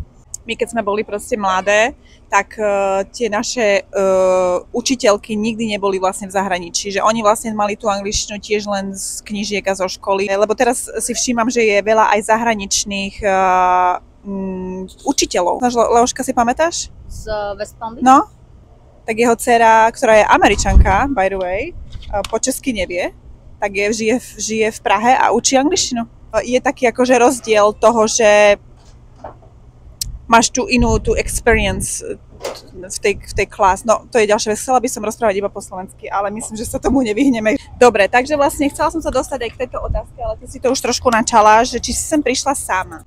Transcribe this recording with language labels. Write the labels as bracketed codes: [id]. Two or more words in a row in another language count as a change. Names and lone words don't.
[sk] My keď sme boli proste mladé, tak tie naše učiteľky nikdy neboli vlastne v zahraničí, že oni vlastne mali tú angličtinu tiež len z knížiek a zo školy, lebo teraz si všímam, že je veľa aj zahraničných učiteľov. Leoška, si pamätáš? Z West Palm Beach? No, tak jeho dcera, ktorá je Američanka, [en] by the way, [sk] po česky nevie, tak žije v Prahe a učí angličtinu. Je taký akože rozdiel toho, že máš tú experience v tej class. No, to je ďalšia vec. Chcela by som rozprávať iba po slovensky, ale myslím, že sa tomu nevyhneme. Dobre, takže vlastne chcela som sa dostať aj k tejto otázke, ale ty si to už trošku načala, že či si sem prišla sama.